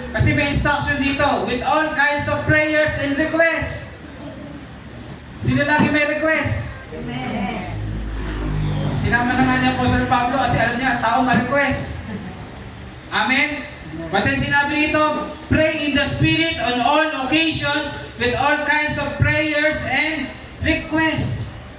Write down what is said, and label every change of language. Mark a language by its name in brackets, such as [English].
[Filipino] Kasi may instruction dito, [English] with all kinds of prayers and requests. [Filipino] Sino lagi may request? Amen. Sinama na nga niya Apostle Pablo kasi alam niya, ang tao ma-request. Amen? But then sinabi dito, [English] pray in the Spirit on all occasions with all kinds of prayers and requests.